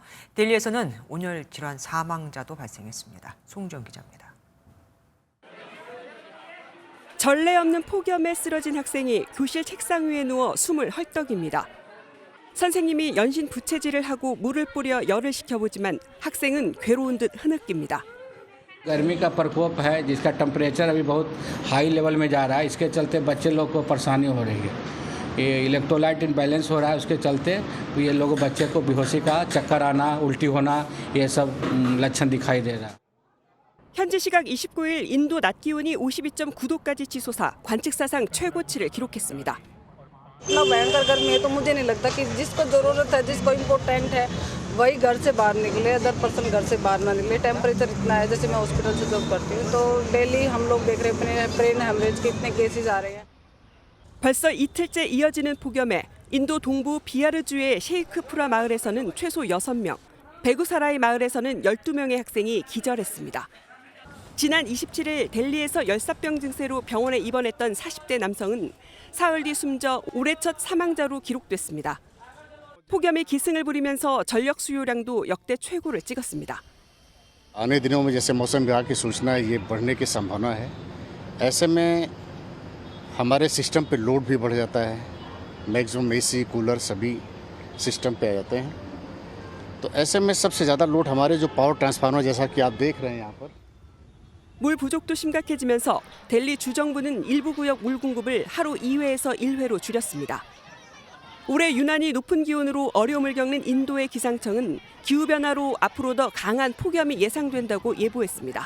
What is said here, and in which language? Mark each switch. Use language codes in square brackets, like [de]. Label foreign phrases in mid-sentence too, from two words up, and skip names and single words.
[ko] 델리에서는 온열 질환 사망자도 발생했습니다. 송지영 기자입니다. 전례 없는 폭염에 쓰러진 학생이 교실 책상 위에 누워 숨을 헐떡입니다. 선생님이 연신 부채질을 하고 물을 뿌려 열을 식혀보지만 학생은 괴로운 듯 흐느낍니다. [hi] गर्मी का प्रकोप है जिसका टेम्परेचर अभी बहुत [en] high level [hi] में जा रहा है इसके चलते बच्चे लोग को परेशानी हो रही है ये [en] electrolyte imbalance [hi] हो रहा है उसके चलते ये लोग बच्चे को बेहोशी का चक्कर आना उल्टी होना ये सब लक्षण दिखाई दे रहा है. [ko] 현지 시각 29일 인도 낮 기온이 52.9도까지 치솟아 관측사상 최고치를 기록했습니다. [hi] इतना भयंकर गर्मी है तो मुझे नहीं लगता कि जिसको जरूरत है जिसको इम्पोर्टेंट है वही घर से बाहर निकले [en] other person [hi] घर से बाहर ना निकले टेम्परेचर इतना है जैसे मैं हॉस्पिटल से जॉब करती हूँ तो डेली हम लोग देख रहे हैं [en] brain hemorrhage [hi] के इतने केसेस आ रहे हैं. [ko] 벌써 이틀째 이어지는 폭염에 인도 동부 비하르주의 셰이크푸라 마을에서는 최소 6명, 베구사라이 마을에서는 12명의 학생이 기절했습니다. 지난 27일 델리에서 열사병 증세로 병원에 입원했던 40대 남성은 사흘 뒤 숨져 올해 첫 사망자로 기록됐습니다. 폭염이 기승을 부리면서 전력 수요량도 역대 최고를 찍었습니다. [hi] आने दिनों में जैसे मौसम विभाग की सूचना है ये बढ़ने की संभावना है। ऐसे में हमारे सिस्टम पे लोड भी बढ़ जाता है। [en] maximum AC cooler [hi] सभी सिस्टम पे आ जाते हैं। तो ऐसे में सबसे ज़्यादा लोड हमारे जो [en] power transformer [hi] जैसा कि आप देख रहे हैं यहाँ पर [ko] 물 부족도 심각해지면서 델리 주정부는 일부 구역 물 공급을 하루 2회에서 1회로 줄였습니다. 올해 유난히 높은 기온으로 어려움을 겪는 인도의 기상청은 기후변화로 앞으로 더 강한 폭염이 예상된다고 예보했습니다.